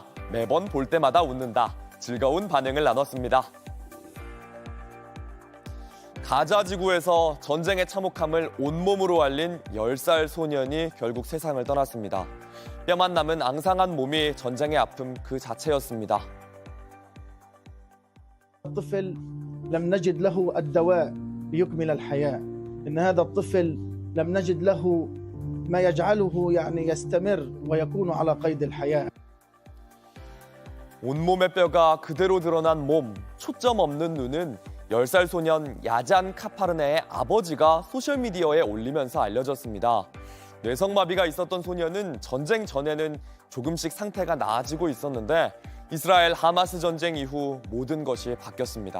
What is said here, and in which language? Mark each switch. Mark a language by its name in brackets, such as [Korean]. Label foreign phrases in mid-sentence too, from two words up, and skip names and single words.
[Korean] 매번 볼 때마다 웃는다. 즐거운 반응을 나눴습니다. 가자 지구에서 전쟁의 참혹함을 온몸으로 알린 10살 소년이 결국 세상을 떠났습니다. 뼈만 남은 앙상한 몸이 전쟁의 아픔 그 자체였습니다. [Arabic] الطفل لم نجد له الدواء ليكمل الحياة. إن هذا الطفل لم نجد له ما يجعله يعني يستمر ويكون على قيد الحياة. [Korean] 온몸의 뼈가 그대로 드러난 몸, 초점 없는 눈은 10살 소년 야잔 카파르네의 아버지가 소셜미디어에 올리면서 알려졌습니다. 뇌성마비가 있었던 소년은 전쟁 전에는 조금씩 상태가 나아지고 있었는데 이스라엘 하마스 전쟁 이후 모든 것이 바뀌었습니다.